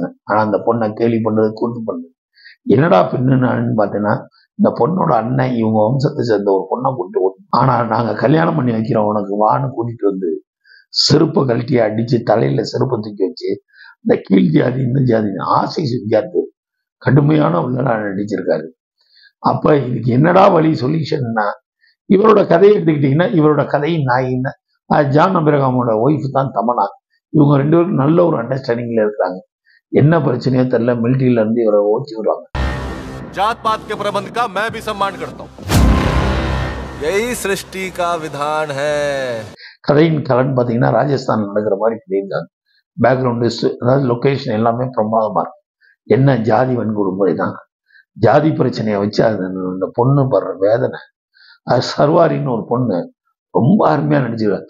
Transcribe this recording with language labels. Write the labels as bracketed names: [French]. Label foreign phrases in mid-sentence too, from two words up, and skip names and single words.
[Tamil] ஆனால் அந்த பொண்ணை கேலி பண்ணுறது, கூட்டு பண்ணுறது. என்னடா பின்னு பார்த்தீங்கன்னா, இந்த பொண்ணோட அண்ணன் இவங்க வம்சத்தை சேர்ந்த ஒரு பொண்ணை கூட்டு, ஆனால் நாங்கள் கல்யாணம் பண்ணி வைக்கிறோம் உனக்கு வான்னு கூட்டிட்டு வந்து செருப்பை கழட்டி அடிச்சு தலையில செருப்பை தூக்கி வச்சு இந்த கீழ் ஜாதி இந்த ஜாதி ஆசிஷ் வித்யார்த்து கடுமையான உள்ளா நடிச்சிருக்காரு. அப்ப இதுக்கு என்னடா வழி சொல்யூஷன்னா, இவரோட கதையை எடுத்துக்கிட்டீங்கன்னா, இவரோட கதையின் நாயின்னு ஜான் அபிரகாமோட ஒய்ஃப் தான் தமனா. இவங்க 2 பேரும் நல்ல ஒரு அண்டர்ஸ்டாண்டிங்ல இருக்கிறாங்க. என்ன பிரச்சனையோ தெரியல, மிலிட்ரியில இருந்து இவரை ஓச்சி விடுவாங்க. [Hindi] जात पात के प्रबंध का मैं भी सम्मान करता हूँ. यही सृष्टि का विधान है. [Tamil] கதையின் கலன் பார்த்தீங்கன்னா ராஜஸ்தான் நடக்கிற மாதிரி பண்ணியிருக்காங்க. பேக்ரவுண்டு, அதாவது லொக்கேஷன் எல்லாமே பிரமாதமா இருக்கு. என்ன ஜாதி வன்கொடுமுறை தான், ஜாதி பிரச்சனையை வச்சு அது அந்த பொண்ணு படுற வேதனை. அது சர்வாரின்னு ஒரு பொண்ணு ரொம்ப அருமையா நடிச்சிருக்காங்க.